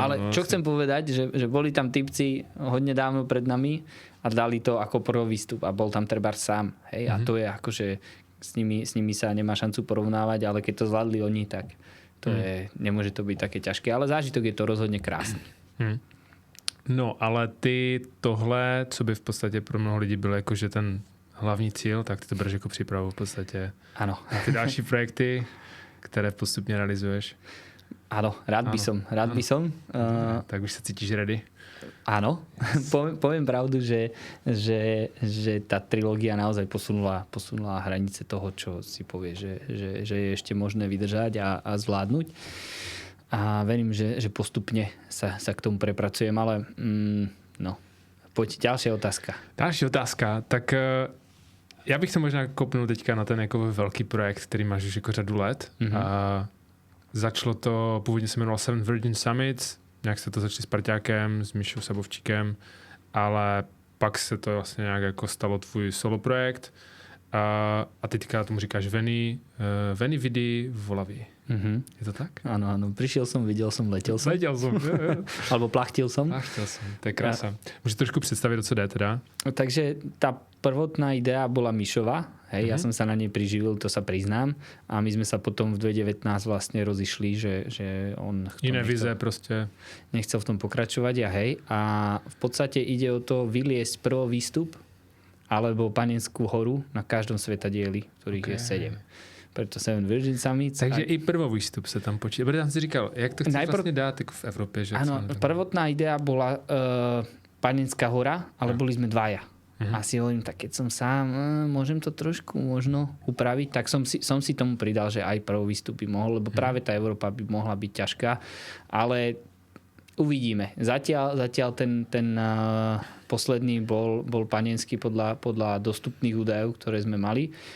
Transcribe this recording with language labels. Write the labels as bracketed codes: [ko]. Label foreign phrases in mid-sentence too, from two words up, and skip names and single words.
[sk] Ale čo chcem povedať, že boli tam typci hodne dávno pred nami a dali to ako prvý výstup a bol tam trebár sám. Hej? A to je akože s nimi sa nemá šancu porovnávať, ale keď to zvládli oni, tak to nemôže to byť také ťažké. Ale zážitok je to rozhodne krásny. No, [cs] ale ty tohle, co by v podstatě pro mnoho lidí bylo jakože ten hlavní cíl, tak ty to bereš jako přípravu v podstatě. Ano. A ty další projekty, které postupně realizuješ. [sk] Áno, rád by som. Tak už sa cítiš ready? Áno, poviem pravdu, že tá trilógia naozaj posunula hranice toho, čo si povie, že je ešte možné vydržať a zvládnuť. A verím, že postupne sa k tomu prepracujem, ale poď, ďalšia otázka. [cs] Další otázka, tak já bych to možná kopnul teďka na ten jako velký projekt, který máš už jako řadu let. Začalo to, původně se jmenovalo Seven Virgin Summits, nějak se to začali s Parťákem, s Mišou Sabovčíkem, ale pak se to vlastně nějak jako stalo tvůj solo projekt a ty teďka tomu říkáš Veni Vidi Volavi. Je to tak? [sk] Áno. Prišiel som, videl som, letel som. Alebo plachtil som. To je krása. [cs] Můžeš trošku představit, o co jde teda? [sk] Takže tá prvotná idea bola Mišova. Hej, ja som sa na nej priživil, to sa priznám. A my sme sa potom v 2019 vlastne rozišli, že on... Iné vize proste. Nechcel v tom pokračovať a v podstate ide o to vyliesť prvý výstup alebo Panenskú horu na každom svetadieli, ktorých je 7. Preto Seven Virgin Summits. [cs] Takže i prvovýstup se tam počítá. Protože tam si říkal, jak to chceš vlastně dát jako v Evropě? [sk] Že áno, prvotná idea bola Panenská hora, ale boli sme dvaja. A si hovorím, tak keď som sám, môžem to trošku možno upraviť, tak som si tomu pridal, že aj prvovýstup by mohol, lebo práve tá Európa by mohla byť ťažká. Ale uvidíme. Zatiaľ ten posledný bol Panenský podľa dostupných údajov, ktoré sme mali.